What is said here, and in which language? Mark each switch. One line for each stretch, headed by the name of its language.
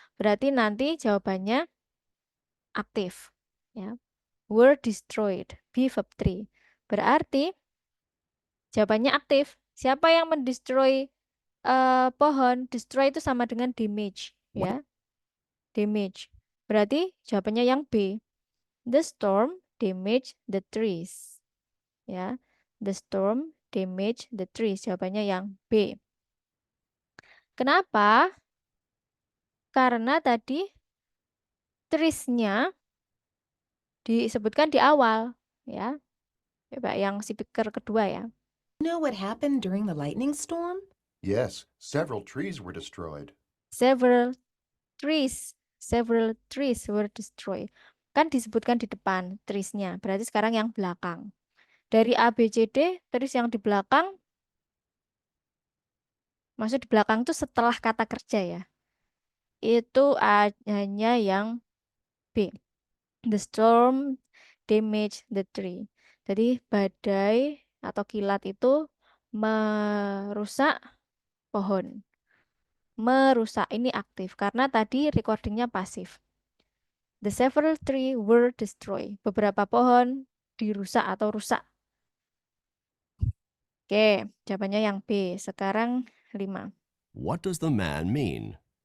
Indonesian: Berarti nanti jawabannya aktif. Ya.
English: Were destroyed. Be verb 3.
Indonesian: Berarti jawabannya aktif. Siapa yang mendestroy pohon? Destroy itu sama dengan damage, ya. Damage. Berarti jawabannya yang B.
English: The storm damaged the trees. Ya. The storm damaged the trees.
Indonesian: Jawabannya yang B. Kenapa? Karena tadi trees-nya disebutkan di awal, ya. Coba yang speaker kedua ya.
English: You know what happened during the lightning storm? Yes, several trees were destroyed. Several trees were destroyed.
Indonesian: Kan disebutkan di depan trees-nya. Berarti sekarang yang belakang. Dari A, B, C, D, trees yang di belakang. Maksud di belakang itu setelah kata kerja ya. Itu hanya yang B.
English: The storm damaged the tree.
Indonesian: Jadi badai atau kilat itu merusak pohon. Merusak ini aktif karena tadi recordingnya pasif.
English: The several trees were destroyed.
Indonesian: Beberapa pohon dirusak atau rusak. Oke, jawabannya yang B. Sekarang 5.
English: What does the man mean?